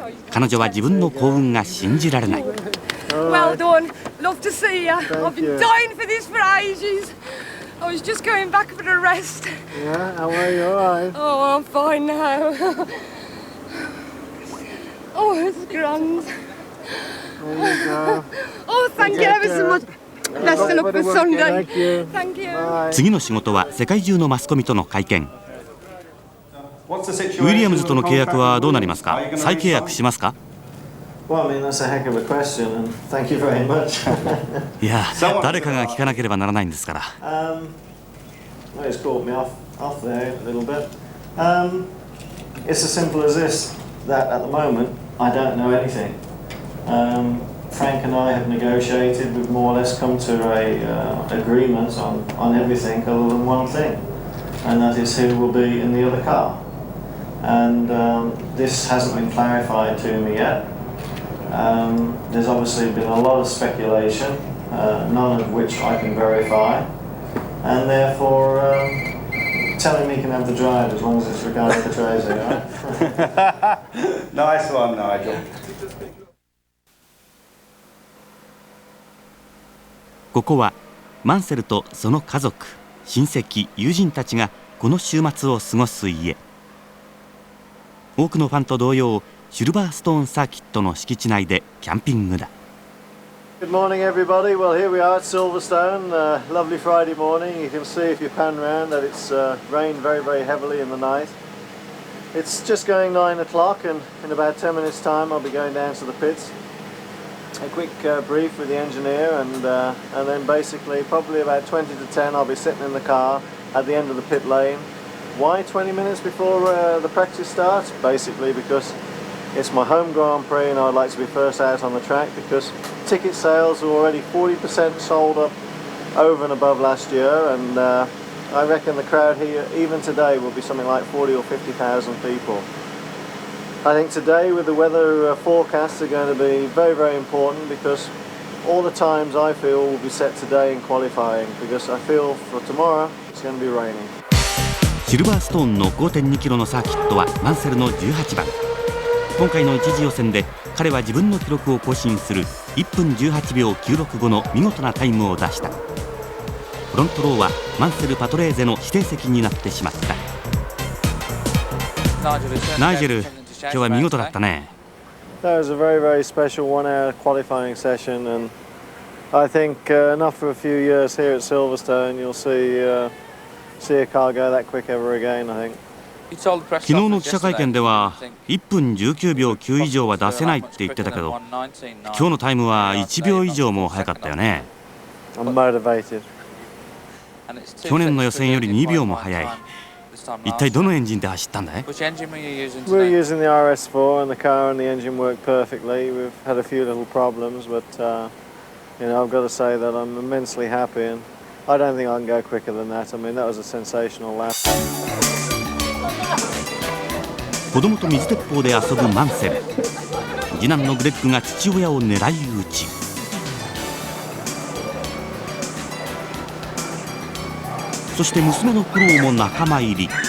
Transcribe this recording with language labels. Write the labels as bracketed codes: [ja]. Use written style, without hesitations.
[ja] 彼女は自分の幸運が信じられない。 [en] Well done. Love to see you. I've been dying for this for ages. I was just going back for a rest. Yeah, how are you? All right? Oh, I'm fine now. Oh, it's grand. There you go. Oh, thank you ever so much. Best of luck for Sunday. Thank you. Thank you. Bye. [ja] 次の仕事は世界中のマスコミとの会見。ウィリアムズとの契約はどうなりますか？再契約しますか？ [en] Well, I mean, that's a heck of a question, and thank you very much. [ja] いや、誰かが聞かなければならないんですから。 [en] Well, it's caught me off there a little bit. It's as simple as this, that at the moment, I don't know anything. Frank and I have negotiated, we've more or less come to a agreement on everything other than one thing, and that is who will be in the other car. And this hasn't been clarified to me yet. There's obviously been a lot of speculation, none of which I can verify, and therefore telling me he can have the drive as long as it's Ricardo Patrese, right? Nice one, Nigel. [ja] ここはマンセルとその家族、親戚、友人たちがこの週末を過ごす家。多くのファンと同様、シルバーストーンサーキットの敷地内でキャンピングだ。 [en] Good morning, everybody. Well, here we are at Silverstone. Lovely Friday morning. You can see if you pan round that it's rained very, very heavily in the night. It's just going 9 o'clock, and in about 10 minutes' time, I'll be going down to the pits. a quick brief with the engineer, and then basically probably about 20 to 10 I'll be sitting in the car at the end of the pit lane. Why 20 minutes before the practice starts? Basically because it's my home Grand Prix and I'd like to be first out on the track, because ticket sales are already 40% sold up over and above last year, and I reckon the crowd here even today will be something like 40 or 50,000 people. I think today with the weather forecasts are going to be very, very important, because all the times I feel will be set today in qualifying, because I feel for tomorrow it's going to be raining. [ja] シルバーストーンの 5.2 キロのサーキットはマンセルの18番。今回の一次予選で彼は自分の記録を更新する1分18秒96後の見事なタイムを出した。フロントローはマンセル・パトレーゼの指定席になってしまった。ナイジェル、今日は見事だったね。 [en] That was a very, very special 1-hour qualifying session, and I think not for a few years here at Silverstone you'll see a car go that quick ever again, I think. [ja] 昨日の記者会見では1分19秒9以上は出せないって言ってたけど、今日のタイムは1秒以上も速かったよね。 [en] I'm motivated. [ja] 去年の予選より2秒も速い。一体どのエンジンで走ったんだい？ [en] We're using the RS4 and the car and the engine work perfectly. We've had a few little problems, but I've got to say that I'm immensely happy, and I don't think I can go quicker than that. I mean, that was a sensational lap. [ja] 子供と水鉄砲で遊ぶマンセル。次男のグレッグが父親を狙い撃ち。そして娘のクローも仲間入り。